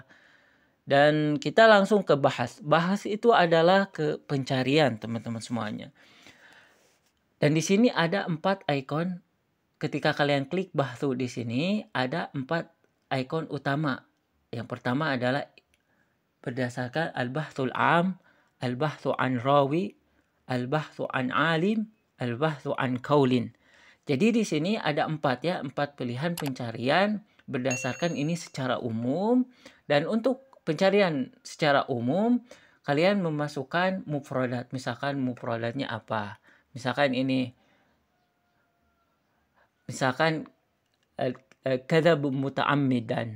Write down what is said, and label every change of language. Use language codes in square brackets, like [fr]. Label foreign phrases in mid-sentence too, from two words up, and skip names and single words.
[id] Dan kita langsung ke bahas. Bahas itu adalah ke pencarian teman-teman semuanya. Dan di sini ada 4 ikon. Ketika kalian klik bahsu di sini ada 4 ikon utama. Yang pertama adalah berdasarkan [ar] البحث العام، البحث عن راوي، البحث عن عالم، البحث عن قول. [id] Jadi di sini ada 4 ya, 4 pilihan pencarian berdasarkan ini secara umum. Dan untuk pencarian secara umum kalian memasukkan mufradat. Misalkan mufradatnya apa? Misalkan ini. [ar] Misalkan كذب متعمدا.